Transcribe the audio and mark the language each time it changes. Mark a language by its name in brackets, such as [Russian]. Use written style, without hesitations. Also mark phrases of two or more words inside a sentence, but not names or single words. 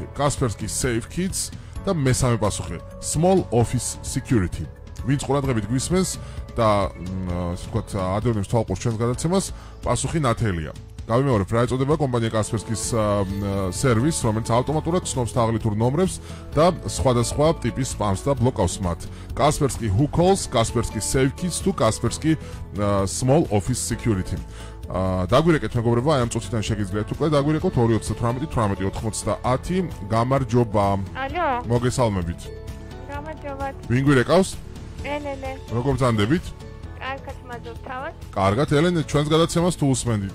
[Georgian] Kaspersky Safe Kids და მესამე პასუხი. Small Office Security. ვინც ყურადღებით გვისმენს და ასე ვთქვათ, ადევნებს თვალყურს ჩვენს გადაცემას, პასუხი ნათელია. გავიმეორებ, რა ეწოდება კომპანია Kaspersky-ის სერვისს, რომელიც ავტომატურად ცნობს თაღლითურ ნომრებს და სხვადასხვა ტიპის სპამს და ბლოკავს მათ. Kaspersky Who Calls, Kaspersky Safe Kids თუ Kaspersky Small Office Security. დაგვირეკეთ მეგობრებო, აი ამ წუთიდან შეგიძლიათ უკვე დაგვირეკოთ 238 18 90. გამარჯობა. ალო. მოგესალმებით. გამარჯობა. ვინ გვირეკავს? ელენე. როგორ ბრძანდებით? კარგად მადლობ თავად. კარგად, ელენე, ჩვენს გადაცემას თუ უსმენდით?